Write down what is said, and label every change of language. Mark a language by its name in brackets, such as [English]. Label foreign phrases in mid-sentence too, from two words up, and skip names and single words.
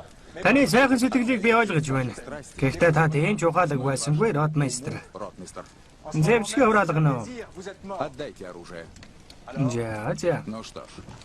[Mongolian] Таны сайхан сэтгэлийг би ойлгож байна. Гэхдээ та тийм ч ухаалаг байсангүй, ротмейстер. Ротмистер, Зэвсгээ хураалгана уу? [French] Vous êtes mort. [Russian] отдайте оружие. [Mongolian] За. [Russian] Ну что ж,